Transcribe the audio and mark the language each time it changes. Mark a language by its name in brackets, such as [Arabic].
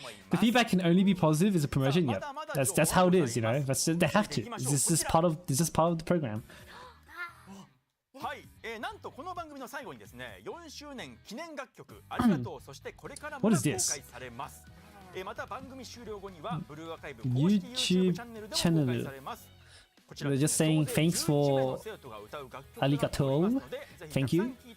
[English] The feedback can only be positive. Is a promotion. Yep, that's how it is. You know, they have to. This is part of the program. [Japanese] はい、なんとこの番組の最後にですね、4周年記念楽曲ありがとう、そしてこれからも公開されます。また番組終了後にはブルーアーカイブ公式 YouTube チャンネルでも公開されます。 [English] They're just saying thanks for arigatou. Thank you.